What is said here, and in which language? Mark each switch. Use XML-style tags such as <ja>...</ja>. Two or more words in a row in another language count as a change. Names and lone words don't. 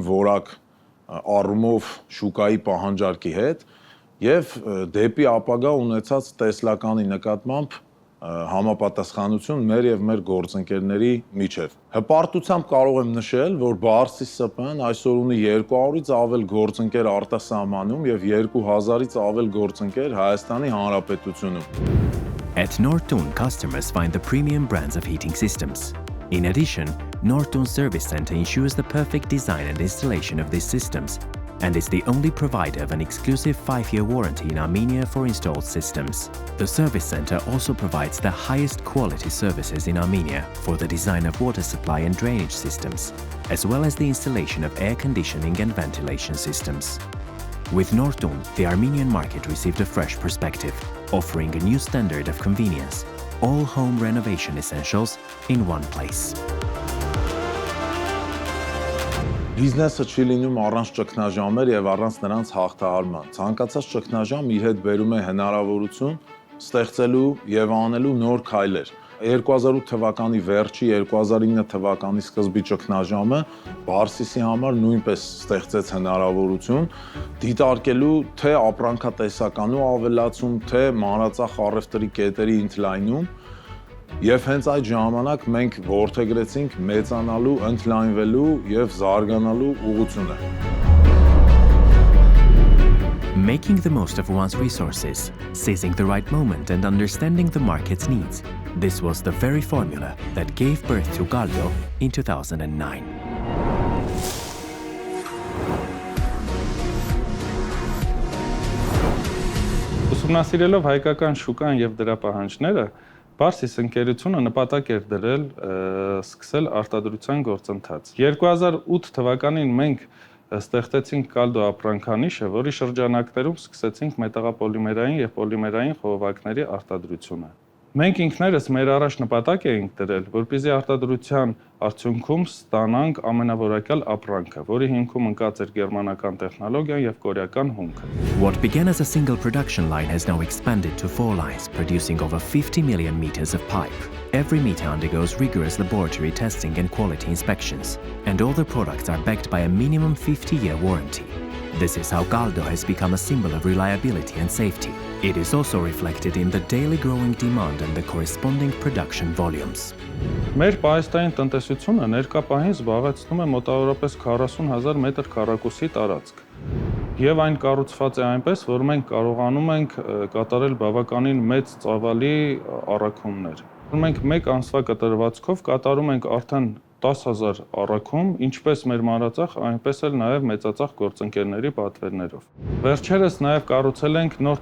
<hy>որակ առումով շուկայի պահանջարկի հետ եւ դեպի ապագա ունեցած տեսլականի նկատմամբ համապատասխանություն մեր եւ մեր գործընկերների միջև։ Հպարտությամբ կարող եմ նշել, որ Barsis ՍՊ-ն այսօր ունի 200-ից ավել գործընկեր արտասահմանում եւ 2000-ից ավել գործընկեր Հայաստանի Հանրապետությունում։</hy> <en>At Nortun, customers find the premium brands of heating systems. In addition, Norton Service Center ensures the perfect design and installation of these systems, and is the only provider of an exclusive 5-year warranty in Armenia for installed systems. The Service Center also provides the highest quality services in Armenia for the design of water supply and drainage systems, as well as the installation of air conditioning and ventilation systems. With Norton, the Armenian market received a fresh perspective, offering a new standard of convenience, all home renovation essentials in one place.</en> <hy>Բիզնեսը չի լինում առանց ճգնաժամեր եւ առանց նրանց հաղթահարման։ Ցանկացած ճգնաժամ իր հետ բերում է հնարավորություն ստեղծելու եւ անելու նոր քայլեր։ 2008 թվականի վերջի 2009 թվականի սկզբի ճգնաժամը Բարսիսի համար նույնպես ստեղծեց հնարավորություն դիտարկելու թե ապրանքատեսականու ավելացում, թե մանրածախ առևտրի կետերի ընդլայնում Եվ հենց այդ ժամանակ մենք որդեգրեցինք մեծանալու, ընդլայնվելու եւ զարգանալու ուղղությունը։</hy> <en>Making the most of one's resources, seizing the right moment and understanding the market's needs. This was the very formula that gave birth to Galdo in 2009.</en> <hy>Ուսումնասիրելով հայկական շուկան եւ դրա պահանջները Բարսիս ընկերությունը նպատակ էր դրել սկսել արտադրության գործընթաց։ 2008 թվականին մենք ստեղծեցինք Կալդո ապրանքանիշը, որի շրջանակներում սկսեցինք մետաղապոլիմերային եւ պոլիմերային խողովակների արտադրությունը։ Մենք ինքներս մեր առաջ նպատակ էինք դրել, որպեսզի արտադրության արդյունքում ստանանք ամենավորակյալ ապրանքը, որի հիմքում ընկած էր գերմանական տեխնոլոգիան եւ կորեական հումքը։</hy> <en>What began as a single production line has now expanded to 4 lines, producing over 50 million meters of pipe. Every meter undergoes rigorous laboratory testing and quality inspections, and all the products are backed by a minimum 50-year warranty. This is how Galdo has become a symbol of reliability and safety. It is also reflected in the daily growing demand and the corresponding production volumes.</en> <hy>Մեր պահեստային տնտեսությունը ներկա պահին զբաղեցնում է մոտավորապես 40,000 մետր քառակուսի տարածք։ Եվ այն կառուցված է այնպես, որ մենք կարողանում ենք կատարել բավականին մեծ ծավալի առաքումներ։ Մենք մեկ ամսվա կտրվածքով կատարում ենք արդեն 10,000 առաքում, ինչպես մեր մանրածախ, այնպես էլ նաև մեծածախ գործընկերների պատվերներով։ Վերջերս նաև կառուցել ենք նոր</hy>